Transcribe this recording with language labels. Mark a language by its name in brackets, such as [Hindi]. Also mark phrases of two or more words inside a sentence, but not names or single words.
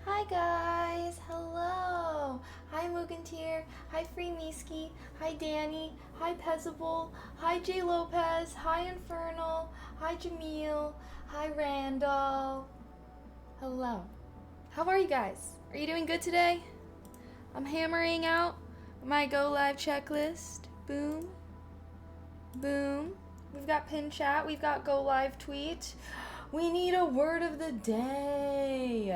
[English] guys, hello. Hi Mugantier, hi Freemiski, hi Danny, hi Pezable, hi J Lopez, hi Infernal, hi Jamil, hi Randall. Hello. How are you guys? Are you doing good today? I'm hammering out my go live checklist. Boom. Boom. We've got pin chat, we've got go live tweet. We need a word of the day.